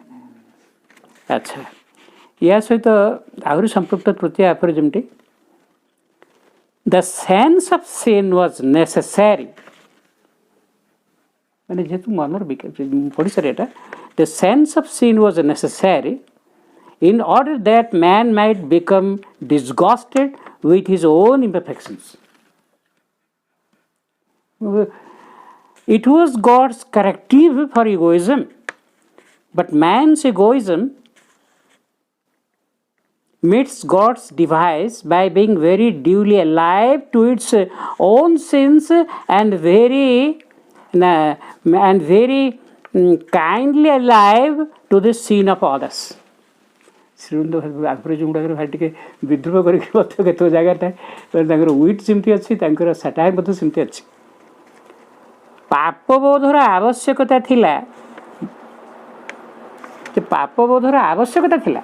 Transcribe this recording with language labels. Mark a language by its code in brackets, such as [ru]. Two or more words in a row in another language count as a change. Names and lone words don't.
[or] ଆଚ୍ଛା, ୟା ସହିତ ଆହୁରି ସମ୍ପୃକ୍ତ ତୃତୀୟ ଉପରେ ଯେମିତି [en] the sense of sin was necessary, [or] ମାନେ ଯେହେତୁ ମନର ପଢ଼ିସାରି ଏଇଟା [en] the sense of sin was necessary in order that man might become disgusted with his own imperfections. It was God's corrective for egoism, but man's egoism meets God's device by being very duly alive to its own sins and very kindly alive to the sin of others. [or] ଶ୍ରୀମନ୍ତ ଆଗରେ ଯେଉଁଗୁଡ଼ାକରେ ଭାଇ ଟିକେ ବିଦ୍ରୋହ କରିକି ମଧ୍ୟ କେତେକ ଜାଗାଟା ତାଙ୍କର ୱିଟ୍ ଯେମିତି ଅଛି, ତାଙ୍କର ସାଟାୟାର ମଧ୍ୟ ସେମିତି ଅଛି। ପାପବୋଧର ଆବଶ୍ୟକତା ଥିଲା, ଯେ ପାପବୋଧର ଆବଶ୍ୟକତା ଥିଲା।